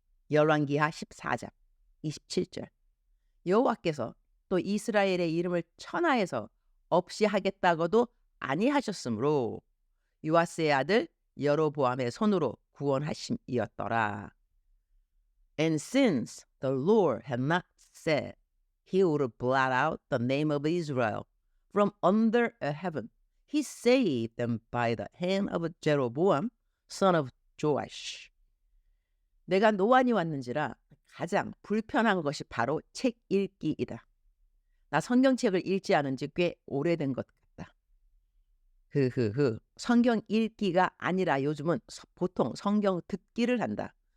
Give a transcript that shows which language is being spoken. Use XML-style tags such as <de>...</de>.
<ko>열왕기하 14장 27절. 여호와께서 또 이스라엘의 이름을 천하에서 없이 하겠다고도 아니하셨으므로 요아스의 아들 여로보암의 손으로 구원하심이었더라.</ko> <en>And since the Lord had not said he would blot out the name of Israel from under heaven, he saved them by the hand of Jeroboam, son of Joash.</en> <ko>내가 노안이 왔는지라 가장 불편한 것이 바로 책 읽기이다. 나 성경책을 읽지 않은 지 꽤 오래된 것 같다. 성경 읽기가 아니라 요즘은 보통 성경 듣기를 한다.</ko>